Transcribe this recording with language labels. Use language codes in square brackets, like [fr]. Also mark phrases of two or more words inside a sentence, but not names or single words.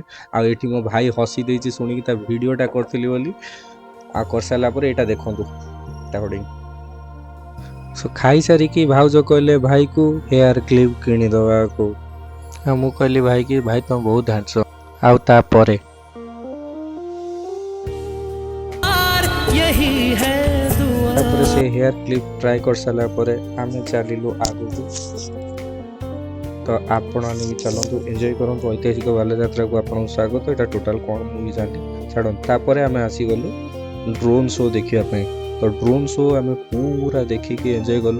[or] ଆଉ ଏଠି ମୋ ଭାଇ ହସି ଦେଇଛି ଶୁଣିକି, ତା ଭିଡ଼ିଓଟା କରିଥିଲି ବୋଲି। ଆଉ କରିସାରିଲା ପରେ ଏଇଟା ଦେଖନ୍ତୁ ତା ହୋର୍ଡିଂ। ସୋ ଖାଇସାରିକି ଭାଉଜ କହିଲେ ଭାଇକୁ [en] hair clip [or] କିଣିଦେବାକୁ। ଆଉ ମୁଁ କହିଲି ଭାଇକି, ଭାଇ ତମେ ବହୁତ ହ୍ୟାଣ୍ଡସମ୍। ଆଉ ତାପରେ [hi] यही है दुआ। [or] ତାପରେ ସେ [en] hair clip try [or] କରିସାରିଲା ପରେ ଆମେ ଚାଲିଲୁ ଆଗକୁ। ତ ଆପଣମାନେ ବି ଚାଲନ୍ତୁ, ଏନ୍ଜୟ କରନ୍ତୁ ଐତିହାସିକ ବାଲିଯାତ୍ରାକୁ। ଆପଣଙ୍କୁ ସ୍ୱାଗତ। ଏଇଟା ଟୋଟାଲ୍ କ'ଣ ମୁଁ ବି ଜାଣିନି, ଛାଡ଼ନ୍ତୁ। ତାପରେ ଆମେ ଆସିଗଲୁ [en] drone show [or] ଦେଖିବା ପାଇଁ। ତ [en] drone show [or] ଆମେ ପୁରା ଦେଖିକି ଏନ୍ଜୟ କଲୁ।